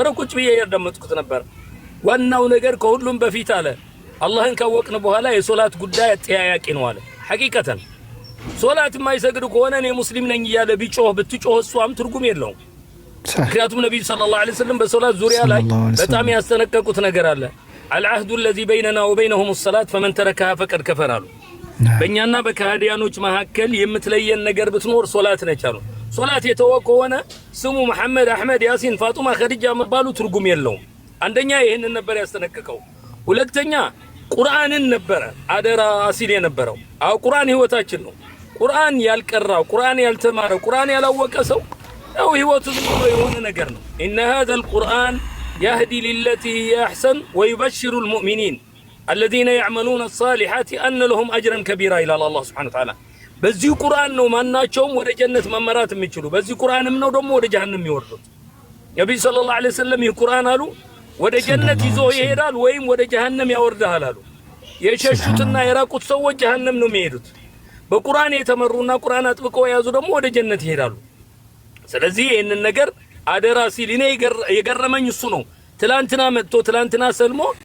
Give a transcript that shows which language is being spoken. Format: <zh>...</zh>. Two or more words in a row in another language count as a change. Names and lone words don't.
<am>ቁጭ ብዬ ያዳመጥኩት ነበር። ዋናው ነገር ከሁሉም በፊት አለ አላህን ካወቅን በኋላ የሶላት ጉዳይ አጠያያቂ ነው አለ። ሐቂቀተን ሶላት የማይሰግድ ከሆነ እኔ ሙስሊም ነኝ እያለ ብትጮህ እሷም ትርጉም የለውም። ምክንያቱም ነብዩ</am> <ar>صلى الله عليه وسلم</ar> <am>በሶላት ዙሪያ ላይ በጣም ያስተነቀቁት ነገር አለ።</am> <ar>العهد الذي بيننا وبينهم الصلاة فمن تركها فقد كفر</ar> <am>አሉ። በእኛና በካህዲያኖች መካከል የምትለየን ነገር ብትኖር ሶላት ነች አሉ። ሶላት የተወ ከሆነ ስሙ መሐመድ፣ አህመድ፣ ያሲን፣ ፋጡማ፣ ኸዲጃ መባሉ ትርጉም የለውም። አንደኛ ይሄንን ነበር ያስተነቀቀው። ሁለተኛ ቁርአንን ነበር አደራ ሲል የነበረው። ቁርአን ህይወታችን ነው። ቁርአን ያልቀራው፣ ቁርአን ያልተማረው፣ ቁርአን ያላወቀ ሰው ያው ህይወቱ ዝም ብሎ የሆነ ነገር ነው።</am> <ar>إن هذا القرآن يهدي للتي هي أحسن ويبشر المؤمنين الذين يعملون الصالحات أن لهم أجرا كبيرا إلى الله سبحانه وتعالى።</ar> <am>በዚህ ቁርአን ነው ማናቸውም ወደ ጀነት መመራት የሚችሉ። በዚህ ቁርአንም ነው ደግሞ ወደ ጀሃነም የሚወርዱት። ነብዩ</am> <ar>صلى الله عليه وسلم</ar> <am>ይህ ቁርአን አሉ ወደ ጀነት ይዞ ይሄዳል ወይም ወደ ጀሃነም ያወርዳል አሉ። የሸሹትና የራቁት ሰዎች ጀሃነም ነው የሚሄዱት። በቁርአን የተመሩና ቁርአን አጥብቀው የያዙ ደግሞ ወደ ጀነት ይሄዳሉ። ስለዚህ ይሄንን ነገር አደራ ሲል እኔ የገረመኝ እሱ ነው። ትላንትና መጥቶ ትላንትና ሰልሞ</am>